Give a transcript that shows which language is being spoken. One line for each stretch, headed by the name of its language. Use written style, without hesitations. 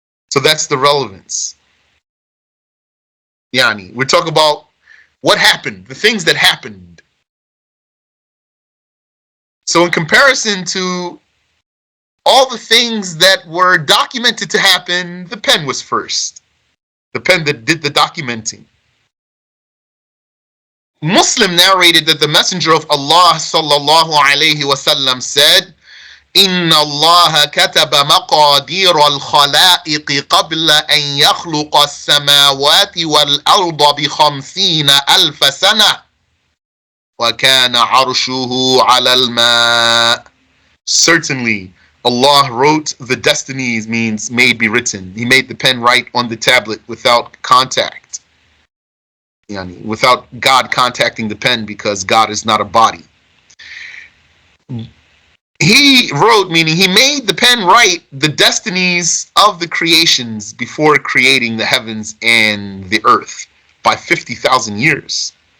English: So that's the relevance. Yani, we're talking about what happened, the things that happened. So in comparison to all the things that were documented to happen, the pen was first. The pen that did the documenting. Muslim narrated that the Messenger of Allah sallallahu alayhi wasallam said,
Arabic: إن الله كتب مقادير الخلائق قبل أن يخلق السماوات والأرض ب50 ألف سنة وكان عرشه على الماء.
English: Certainly, Allah wrote the destinies, means made be written. He made the pen write on the tablet without contact. Yani, without God contacting the pen, because God is not a body. He wrote, meaning he made the pen write the destinies of the creations before creating the heavens and the earth by 50,000 years.